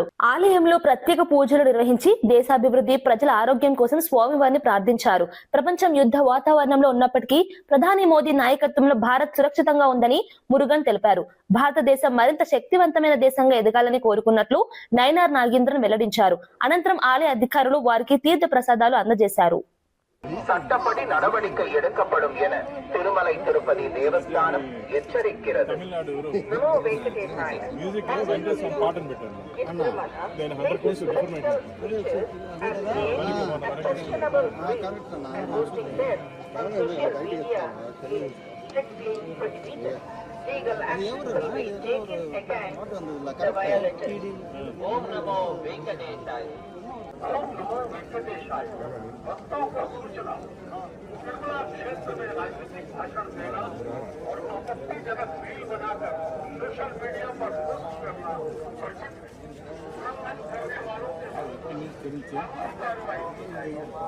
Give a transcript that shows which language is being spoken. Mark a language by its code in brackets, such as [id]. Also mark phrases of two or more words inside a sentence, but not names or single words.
[te] ఆలయంలో ప్రత్యేక పూజలు నిర్వహించి దేశాభివృద్ధి, ప్రజల ఆరోగ్యం కోసం స్వామివారిని ప్రార్థించారు. ప్రపంచం యుద్ధ వాతావరణంలో ఉన్నప్పటికీ ప్రధాని మోదీ నాయకత్వంలో భారత్ సురక్షితంగా ఉందని మురుగన్ తెలిపారు. భారతదేశం మరింత శక్తివంతమైన దేశంగా ఎదగాలని కోరుకున్నట్లు నైనార్ నాగేంద్రన్ వెల్లడించారు. అనంతరం ఆలయ అధికారులు వారికి తీర్థ ప్రసాదాలు అందజేశారు. [ta] சட்டப்படி நடவடிக்கை எடுக்கப்படும் என திருமலை திருப்பதி தேவஸ்தானம் எச்சரிக்கிறது. [en] Legal action will be taken against the violators. [sa] ओम नमो वेंकटेशाय. ओम नमो वेंकटेशाय। [hi] भक्तों को सूचना, तिरुमला क्षेत्र में राजनीतिक भाषण देना और आपत्तिजनक रील बनाकर [en] social media [hi] पर पोस्ट करना वर्जित है। उल्लंघन करने वालों के विरुद्ध कार्रवाई की जाएगी।